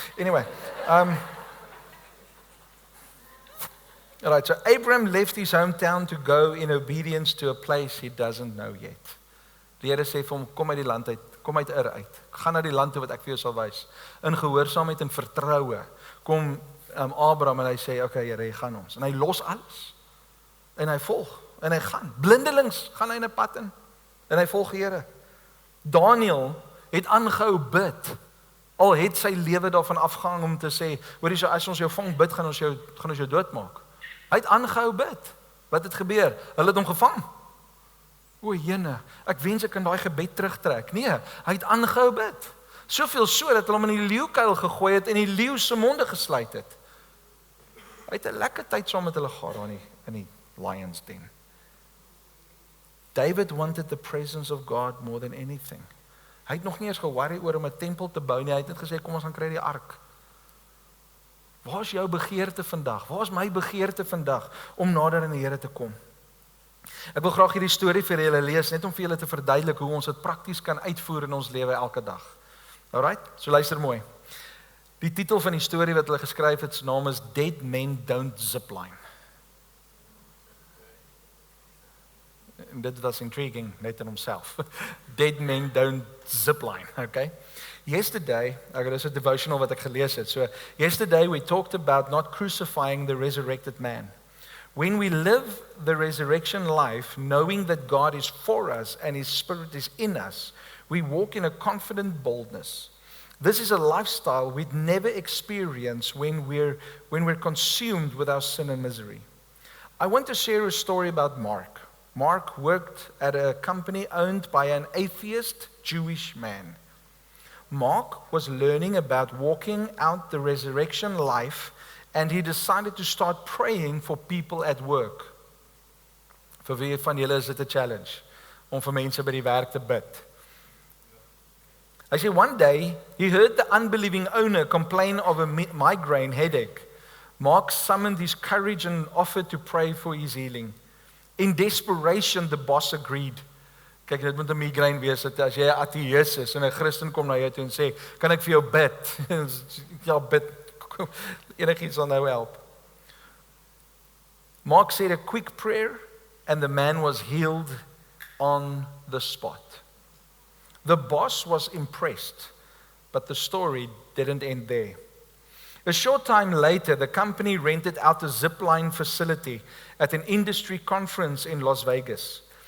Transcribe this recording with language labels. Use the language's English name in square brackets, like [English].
[English] Anyway, Alright, so Abraham left his hometown to go in obedience to a place he doesn't know yet. [Afrikaans] Die Here sê vir hom, kom uit die land uit, kom uit Ur uit. Gaan na die land toe wat ek vir jou sal wys. In gehoorsaamheid en vertroue kom Abraham en hy sê, okay, Here, hy gaan ons. En hy los alles. En hy volg. En hy gaan. Blindelings gaan hy in 'n pad in. En hy volg die Here. Daniel het aangehou bid. Al het sy lewe daarvan afgehang om te sê, hoorie, so as ons jou vang bid, gaan ons jou doodmaak. Hy het aangehou bid. Wat het gebeur? Hulle het hom gevang. O, Jene, ek wens ek kan daai gebed terugtrek. Nee, hy het aangehou bid. Soveel so dat hulle hom in die leeukuil gegooi het en die leeu se monde gesluit het. Hy het 'n lekker tyd saam met hulle gehad in die lions den. [English] David wanted the presence of God more than anything. [Afrikaans] Hy het nog nie eens ge-worry oor om 'n tempel te bou nie. Hy het net gesê kom ons gaan kry die ark. Waar is jou begeerte vandag? Waar is my begeerte vandag om nader aan die Here te kom? Ek wil graag hierdie storie vir julle lees net om vir julle te verduidelik hoe ons dit prakties kan uitvoer in ons lewe elke dag. Alright, so luister mooi. Die titel van die storie wat hulle geskryf het, se naam is Dead Men Don't Zipline. En dit was intriguing net in homself. Dead Men Don't Zipline, okay? [English] Yesterday, [Afrikaans] dit is 'n devotional wat ek gelees het. [English] So, yesterday we talked about not crucifying the resurrected man. When we live the resurrection life, knowing that God is for us and His Spirit is in us, we walk in a confident boldness. This is a lifestyle we'd never experience when we're consumed with our sin and misery. I want to share a story about Mark. Mark worked at a company owned by an atheist Jewish man. Mark was learning about walking out the resurrection life, and he decided to start praying for people at work. [Afrikaans] Vir wie van julle is dit 'n challenge om vir mense by die werk te bid? [English] I say one day he heard the unbelieving owner complain of a migraine headache. Mark summoned his courage and offered to pray for his healing. In desperation, the boss agreed. [Afrikaans] Kyk, dit moet 'n migraine wees, dat as jy 'n ateïs is en 'n Christen kom na jou toe en sê, kan ek vir jou bid? Ja, bid. Enigiets sal nou help. [English] Mark said a quick prayer and the man was healed on the spot. The boss was impressed, but the story didn't end there. A short time later, the company rented out a zipline facility at an industry conference in Las Vegas.